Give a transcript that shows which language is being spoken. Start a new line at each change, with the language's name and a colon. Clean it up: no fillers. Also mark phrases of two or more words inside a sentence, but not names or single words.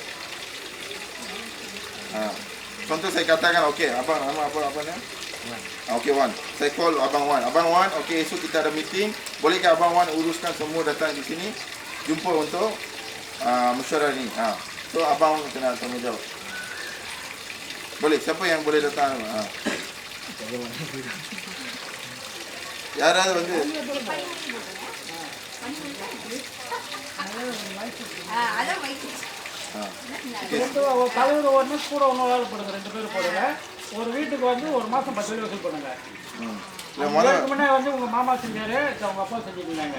Malay: Contoh saya katakan, okey, abang nama apa ni? Okey Wan. Saya call abang Wan. Abang Wan, okey esok kita ada meeting. Bolehkah abang Wan uruskan semua datang di sini jumpa untuk mesyuarat ni. So abang kena tanggungjawab. Boleh, siapa yang boleh datang?
Tamil: யாராவது வந்து தலைவர் ஒன்று கூட ஒன்று போடுங்க, 2 பேர் போடுங்க. ஒரு வீட்டுக்கு வந்து ஒரு மாதம் 10 வசூல் பண்ணுங்க. இதுக்கு முன்னே வந்து உங்க மாமா செஞ்சாரு, உங்க அப்பா செஞ்சுருந்தாங்க.